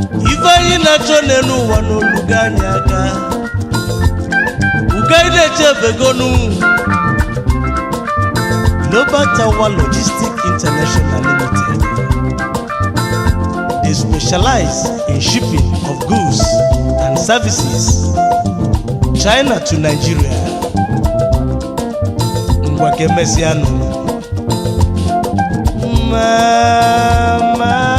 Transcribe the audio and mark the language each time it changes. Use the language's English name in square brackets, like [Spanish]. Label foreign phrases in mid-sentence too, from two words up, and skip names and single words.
[Igbo] Ife anyị na-achọ n'elu ụwa n'olugo anyị aka. Ugo anyị na-eche ebegonu. [English] Global Tower Logistic International Limited. They specialize in shipping of goods and services. China to Nigeria. [Igbo] Ngwa ka emesianụ. Mama.